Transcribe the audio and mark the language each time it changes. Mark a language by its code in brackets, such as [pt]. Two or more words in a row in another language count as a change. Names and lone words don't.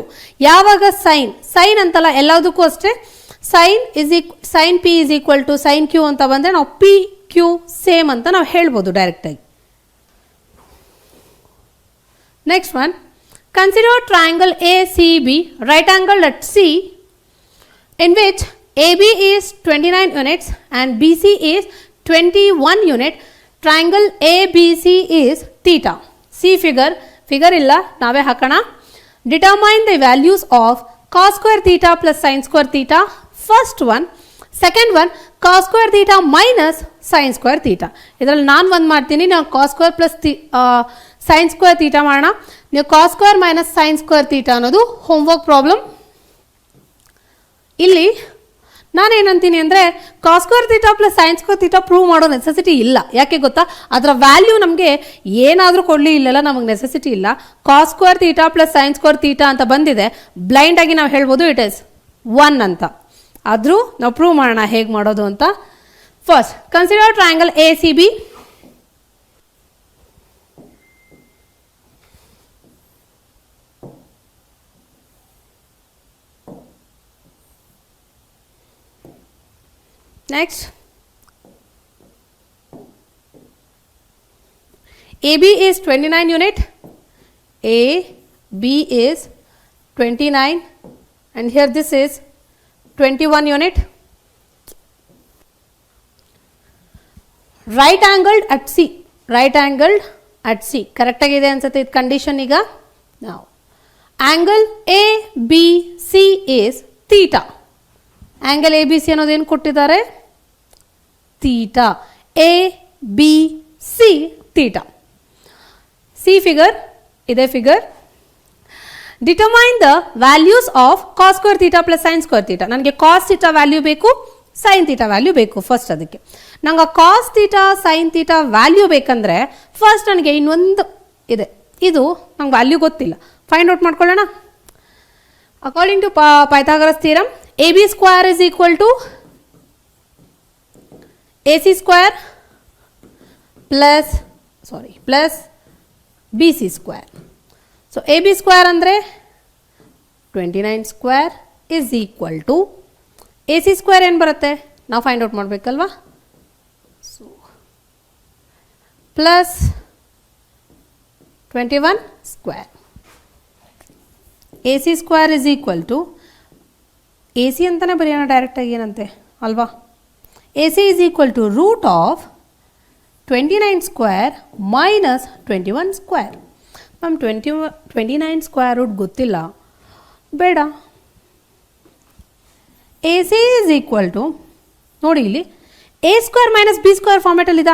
[kn] ಯಾವಾಗ ಸೈನ್ ಅಂತಲ್ಲ, ಎಲ್ಲದಕ್ಕೂ ಅಷ್ಟೇ [en] sin p is equal to sin q [kn] ಅಂತ ಬಂದರೆ ನಾವು [en] p q same [kn] ಅಂತ ನಾವು ಹೇಳ್ಬೋದು ಡೈರೆಕ್ಟಾಗಿ. [en] next one, consider triangle A C B right angle at C in which AB is 29 units and BC is 21 unit. Triangle ABC is theta. See figure [kn] ಇಲ್ಲ ನಾವೇ ಹಾಕಣ. [en] Determine the values of cos square theta plus sin square theta. First one. Second one, cos square theta minus sin square theta. [kn] ಇದರಲ್ಲಿ ನಾನು ಒಂದು ಮಾಡ್ತೀನಿ, ನಾವು [en] cos square plus sin square theta [kn] ಮಾಡೋಣ. ನೀವು [en] cos square minus sin square theta [kn] ಅನ್ನೋದು [en] homework problem. [kn] ಇಲ್ಲಿ ನಾನೇನಂತೀನಿ ಅಂದರೆ [en] cos square theta plus sin square theta [kn] ಪ್ರೂವ್ ಮಾಡೋ ನೆಸೆಸಿಟಿ ಇಲ್ಲ. ಯಾಕೆ ಗೊತ್ತಾ, ಅದರ ವ್ಯಾಲ್ಯೂ ನಮಗೆ ಏನಾದರೂ ಕೊಡಲಿ ಇಲ್ಲೆಲ್ಲ ನಮಗೆ ನೆಸೆಸಿಟಿ ಇಲ್ಲ. [en] cos square theta plus sin square theta [kn] ಅಂತ ಬಂದಿದೆ, ಬ್ಲೈಂಡ್ ಆಗಿ ನಾವು ಹೇಳ್ಬೋದು [en] it is 1 [kn] ಅಂತ. ಆದರೂ ನಾವು ಪ್ರೂವ್ ಮಾಡೋಣ ಹೇಗೆ ಮಾಡೋದು ಅಂತ. [en] first consider triangle A C B. Next, AB is 29 unit, AB is 29 and here this is 21 unit. Right angled at C, right angled at C, correct [kn] ಆಗಿದೆ ಅನ್ಸತೆ ಇದು [en] condition ಈಗ. Now, angle ABC is theta. angle A B C [kn] ಅನ್ನೋದೇನು ಕೊಟ್ಟಿದ್ದಾರೆ, ಥೀಟಾ. [en] A B C theta. see figure ಇದೆ ಫಿಗರ್. determine the values of cos square theta plus sin square theta. [kn] ನನಗೆ [en] cos theta [kn] ವ್ಯಾಲ್ಯೂ ಬೇಕು, [en] sin theta [kn] ವ್ಯಾಲ್ಯೂ ಬೇಕು. ಫಸ್ಟ್ ಅದಕ್ಕೆ ನಂಗೆ [en] cos theta sin theta value [kn] ಬೇಕಂದರೆ ಫಸ್ಟ್ ನನಗೆ ಇನ್ನೊಂದು ಇದೆ, ಇದು ನಂಗೆ ವ್ಯಾಲ್ಯೂ ಗೊತ್ತಿಲ್ಲ, [en] find out [kn] ಮಾಡ್ಕೊಳ್ಳೋಣ. [en] according to Pythagoras theorem, AB square is equal to AC square plus BC square. So AB square andre 29 square is equal to AC square [kn] ಏನು ಬರುತ್ತೆ ನಾವು [en] find out ಮಾಡಬೇಕಲ್ವಾ. so plus 21 square. AC square is equal to [kn] ಎ ಸಿ ಅಂತಲೇ ಬರೆಯೋಣ ಡೈರೆಕ್ಟಾಗಿ, ಏನಂತೆ ಅಲ್ವಾ. [en] A C is equal to root of 29 square minus 21 square. [kn] ಮ್ಯಾಮ್ 29 [en] square root [kn] ಗೊತ್ತಿಲ್ಲ, ಬೇಡ. [en] A C is equal to [kn] ನೋಡಿ ಇಲ್ಲಿ [en] a square minus b square ಫಾರ್ಮೆಟಲ್ಲಿದೆ.